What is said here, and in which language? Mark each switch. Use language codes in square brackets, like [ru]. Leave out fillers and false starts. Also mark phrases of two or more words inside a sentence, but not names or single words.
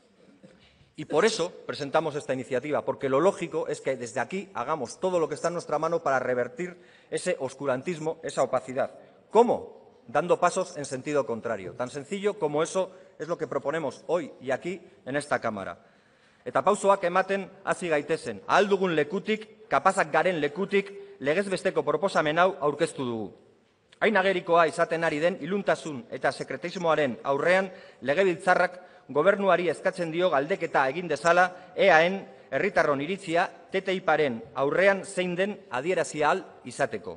[es] Y por eso presentamos esta iniciativa, porque lo lógico es que desde aquí hagamos todo lo que está en nuestra mano para revertir ese oscurantismo, esa opacidad. ¿Cómo? Dando pasos en sentido contrario. Tan sencillo como eso es lo que proponemos hoy y aquí en esta Cámara. [eu] Eta pausoak ematen hasi gaitezen. Ahal dugun lekutik, kapazak garen lekutik, legez besteko proposamen hau aurkeztu dugu. Hain agerikoa izaten ari den iluntasun eta sekretismoaren aurrean, legebiltzarrak gobernuari eskatzen dio galdeketa egin dezala EAen herritarron iritzia TTIParen aurrean zein den adierazi ahal izateko.